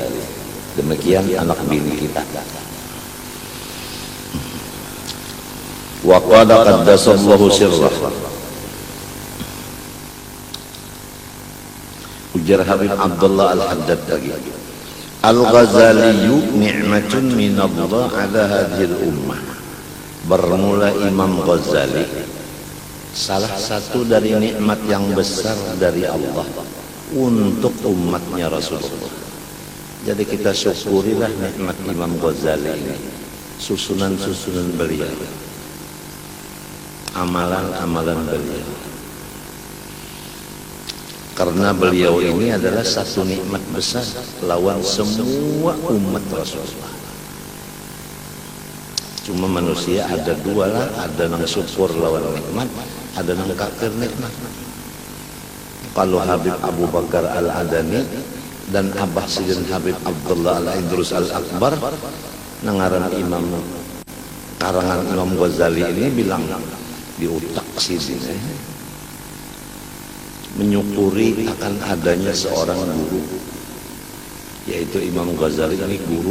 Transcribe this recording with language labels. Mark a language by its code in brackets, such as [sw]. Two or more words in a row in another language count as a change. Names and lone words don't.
[bjn] Demikian anak bini kita. [ar] وقد قدس الله سره. [bjn] Ujar Habib Abdullah Al-Haddad lagi, [ar] الغزالي نعمة من الله على هذه الأمة. [bjn] Bermula Imam Ghazali salah satu dari nikmat yang besar dari Allah untuk umatnya Rasulullah. Jadi kita syukurilah nikmat Imam Ghazali ini, susunan-susunan beliau, amalan-amalan beliau. Karena beliau ini adalah satu nikmat besar lawan semua umat Rasulullah. Cuma manusia ada dua lah, ada nang syukur lawan nikmat, ada nang kafir nikmat. Kalau Habib Abu Bakar Al-Adani dan Abah Sidin Habib Abdullah Al-Idrus Al-Akbar, nangaran Imam karangan Imam Ghazali ini bilang di utak Sidin menyukuri akan adanya seorang guru, yaitu Imam Ghazali ini guru.